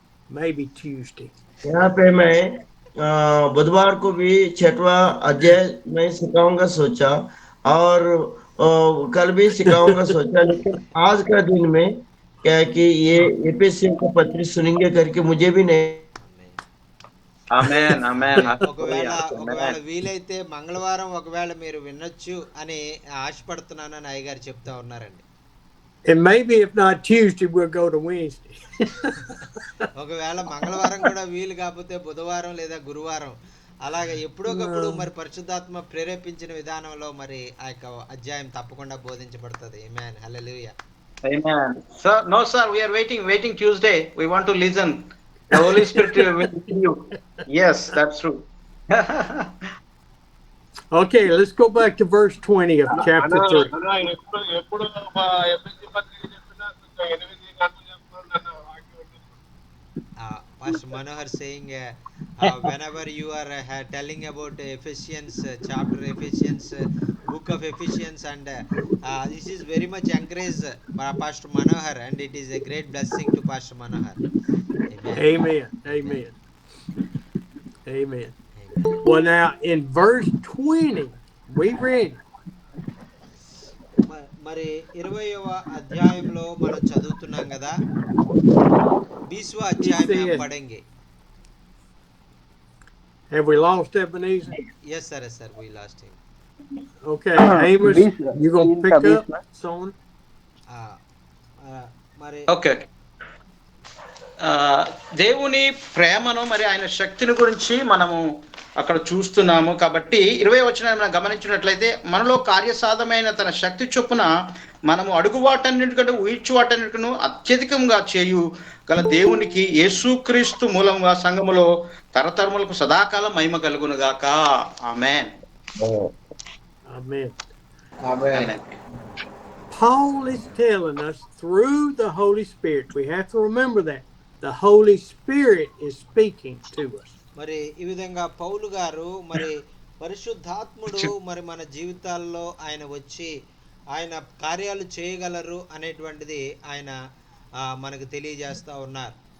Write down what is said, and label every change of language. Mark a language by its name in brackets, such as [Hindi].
[English] Maybe Tuesday. [Hindi] यहाँ पे मैं बुधवार को भी 6वां अध्याय मैं सिखाऊंगा सोचा, और कल भी सिखाऊंगा सोचा, लेकिन आज का दिन में क्या है कि ये एफेसियों का पत्र सुनेंगे करके मुझे भी नहीं। [Telugu] ఆమేన్ ఆమేన్. ఒకవేళ వీలైతే మంగళవారం ఒకవేళ మీరు వినొచ్చు అని ఆశపడుతున్నాను అని అయ్యగారు చెప్తా ఉన్నారండి. [English] And maybe if not Tuesday, we'll go to Wednesday. [Telugu] ఒకవేళ మంగళవారం కూడా వీలు కాకపోతే బుధవారం లేదా గురువారం అలాగే ఎప్పుడోకప్పుడు మరి పరిశుద్ధాత్మ ప్రేరేపించిన విధానంలో మరి ఆ యొక్క అధ్యాయం తప్పకుండా బోధించబడుతుంది. ఆమేన్. హల్లెలూయా. [English] Amen. Sir, no sir, we are waiting Tuesday. We want to listen. The Holy Spirit will lead you. Yes, that's true. Okay, let's go back to verse 20 of chapter 3. [Telugu] ఎప్పుడు ఎఫ్ఎస్సి పత్రిక చెప్పినా కొంచెం 8 గంటలు చెప్తున్నాను వాక్యం. [English] Pastor Manohar saying whenever you are telling about Ephesians chapter, Ephesians book of Ephesians, and this is very much encouraged by Pastor Manohar, and it is a great blessing to Pastor Manohar. Amen. Amen. Amen. Well, now in verse 20, we read. [Telugu] మరి 20వ అధ్యాయంలో మనం చదువుతున్నాం కదా, [Hindi] 20वां अध्याय में हम पढ़ेंगे. [English] Have we lost Ebenezer? Yes sir, we lost him. Okay, Amos, you gonna pick up son? [Telugu] మరి ఓకే. దేవుని ప్రేమను మరి ఆయన శక్తిని గురించి మనము అక్కడ చూస్తున్నాము. కాబట్టి 20వ వచనాన్ని మనం గమనించినట్లయితే మనలో కార్యసాధమైన తన శక్తి చొప్పున మనము అడుగు వాటన్నిటికంటే ఊహించు వాటన్నిటికను అత్యధికంగా చేయు గల దేవునికి యేసుక్రీస్తు మూలంగా సంఘములో తరతరములకు సదాకాలం మహిమ కలుగునుగాక. ఆమేన్. Amen. Amen. [English] Paul is telling us through the Holy Spirit. We have to remember that the Holy Spirit is speaking to us. [Telugu] మరి ఈ విధంగా పౌలు గారు మరి పరిశుద్ధాత్ముడు మరి మన జీవితాల్లో ఆయన వచ్చి ఆయన కార్యాలు చేయగలరు అనేటువంటిది ఆయన మనకు తెలియజేస్తూ ఉన్నారు.